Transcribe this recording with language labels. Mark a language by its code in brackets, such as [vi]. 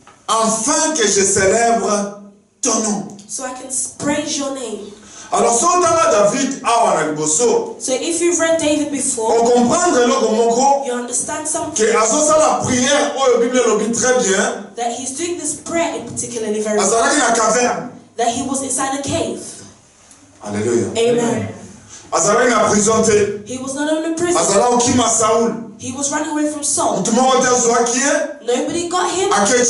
[fr] afin que je célèbre ton nom. [en] so I can praise your name. [fr] Alors, si on a David, [en] So if you've read David before, [fr] on comprend [en] you understand something. [fr] que la prière, la Bible le dit très bien, [en] That he's doing this prayer in particularly very well. that He was inside a cave. Alléluia. Amen. He was not in a prison. He was running away from Saul. Nobody got him. [fr] Quelque